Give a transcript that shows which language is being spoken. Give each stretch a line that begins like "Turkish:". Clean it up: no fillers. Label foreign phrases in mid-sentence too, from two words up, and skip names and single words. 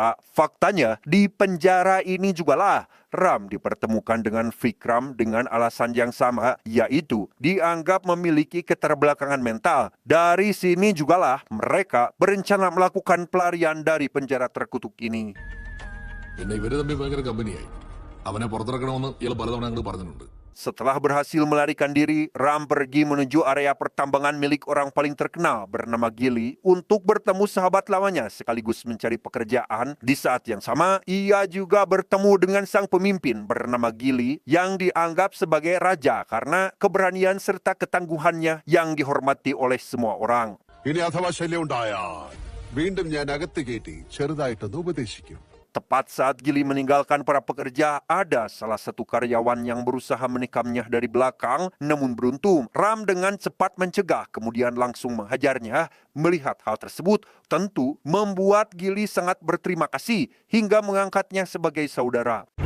Indonesian: Faktanya, di penjara ini jugalah Ram dipertemukan dengan Vikram dengan alasan yang sama, yaitu dianggap memiliki keterbelakangan mental. Dari sini jugalah mereka berencana melakukan pelarian dari penjara terkutuk ini.
Malayalam: പിന്നെ ഇവര് തമ്മിൽ ഭയങ്കര കമ്പനിയായി. അവനെ പുറത്തിറക്കണമെന്ന് ഇയാൾ പലതവണ ഞങ്ങൾ പറഞ്ഞിട്ടുണ്ട്.
Indonesian: Setelah berhasil melarikan diri, Ram pergi menuju area pertambangan milik orang paling terkenal bernama Gili untuk bertemu sahabat lamanya sekaligus mencari pekerjaan. Di saat yang sama, ia juga bertemu dengan sang pemimpin bernama Gili yang dianggap sebagai raja karena keberanian serta ketangguhannya yang dihormati oleh semua orang.
Malayalam: ഇനി അഥവാ ശല്യം ഉണ്ടായാൽ വീണ്ടും ഞാൻ അകത്ത് കയറ്റി ചെറുതായിട്ടൊന്ന് ഉപദേശിക്കും.
Indonesian: Tepat saat Gili meninggalkan para pekerja, ada salah satu karyawan yang berusaha menikamnya dari belakang. Namun beruntung, Ram dengan cepat mencegah kemudian langsung menghajarnya. Melihat hal tersebut, tentu membuat Gili sangat berterima kasih hingga mengangkatnya sebagai saudara.